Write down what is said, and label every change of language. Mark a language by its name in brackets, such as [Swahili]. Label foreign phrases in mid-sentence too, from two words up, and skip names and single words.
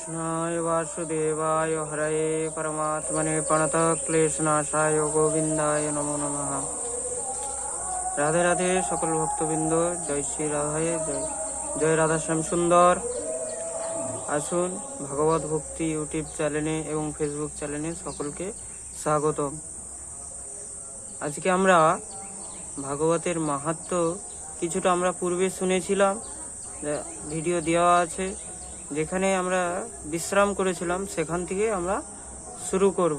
[Sanskrit] कृष्णाय वासुदेवाय हरये परमात्मने प्रणतक्लेशनाशाय गोविंदाय नमो नमः। [Bangla] রাধে রাধে সকল ভক্তবৃন্দ, জয় শ্রী রাধায় জয়। জয় রাধাশ্যাম সুন্দর। আসুন ভাগবত ভক্তি ইউটিউব চ্যানেলে এবং ফেসবুক চ্যানেলে সকলকে স্বাগতম। আজকে আমরা ভাগবতের মাহাত্ম্য কিছুটা আমরা পূর্বে শুনেছিলাম, ভিডিও দেওয়া আছে, যেখানে আমরা বিশ্রাম করেছিলাম সেখান থেকে আমরা শুরু করব।